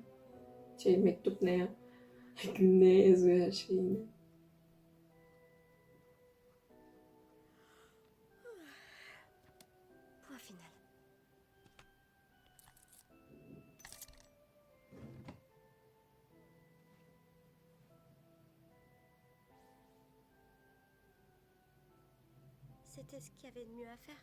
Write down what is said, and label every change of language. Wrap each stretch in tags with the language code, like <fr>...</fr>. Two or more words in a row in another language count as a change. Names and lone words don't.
<tr>Mektup ne ya? Neye yazıyor her şeyi yine.</tr> <fr>Point final. C'était ce qu'il y avait de mieux à faire.</fr>